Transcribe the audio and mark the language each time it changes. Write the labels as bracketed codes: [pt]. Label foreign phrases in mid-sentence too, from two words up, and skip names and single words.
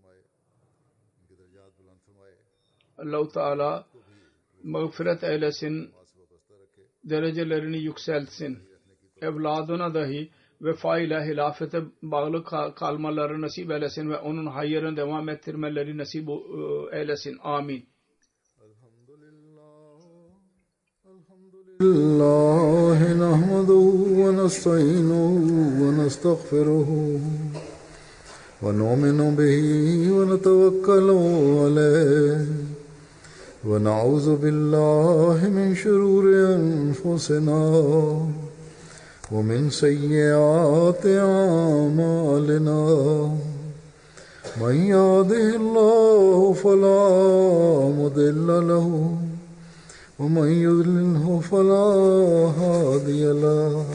[tr] Allah-u Teala mağfiret eylesin, derecelerini yükseltsin. Evladına dahi vefa ile hilafete bağlı kalmaları nasip eylesin ve onun hayrını devam ettirmeleri nasip eylesin. Amin. [ar] الله نحمده ونستعينه ونستغفره ونؤمن به ونتوكل عليه ونعوذ بالله من شرور أنفسنا ومن سيئات أعمالنا من يهده الله فلا مضل له ومن يضلله فلا هادي له